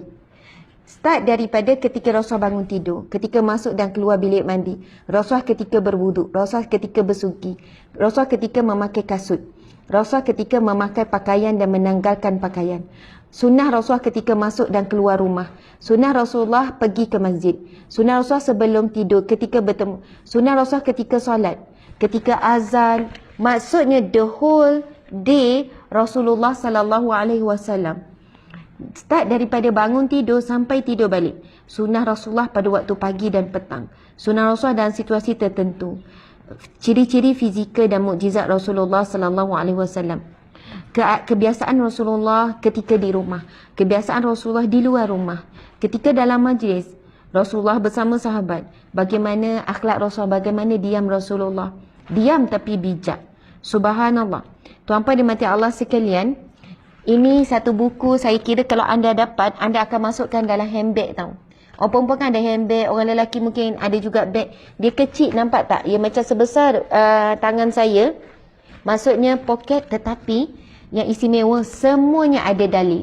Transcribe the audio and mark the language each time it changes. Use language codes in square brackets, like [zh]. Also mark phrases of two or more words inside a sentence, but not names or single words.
[ms] Start daripada ketika Rasulullah bangun tidur, ketika masuk dan keluar bilik mandi, Rasulullah ketika berwuduk, Rasulullah ketika bersuci, Rasulullah ketika memakai kasut, Rasulullah ketika memakai pakaian dan menanggalkan pakaian. Sunnah Rasulullah ketika masuk dan keluar rumah. Sunnah Rasulullah pergi ke masjid. Sunnah Rasulullah sebelum tidur, ketika bertemu. Sunnah Rasulullah ketika solat, ketika azan. Maksudnya [en] the whole day [ms] Rasulullah [ar] صلى الله عليه وسلم. [ms] Start daripada bangun tidur sampai tidur balik. Sunnah Rasulullah pada waktu pagi dan petang. Sunnah Rasulullah dalam situasi tertentu. Ciri-ciri fizikal dan mukjizat Rasulullah [ar] صلى الله عليه وسلم. [ms] Kebiasaan Rasulullah ketika di rumah, kebiasaan Rasulullah di luar rumah, ketika dalam majlis Rasulullah bersama sahabat, bagaimana akhlak Rasulullah, bagaimana diam Rasulullah, diam tapi bijak. Subhanallah. Tuan-puan dimati Allah sekalian, ini satu buku saya kira kalau anda dapat, anda akan masukkan dalam handbag tau. Orang perempuan kan ada handbag, orang lelaki mungkin ada juga bag. Dia kecil, nampak tak? Ia macam sebesar tangan saya. Maksudnya poket, tetapi yang istimewa semuanya ada dalil.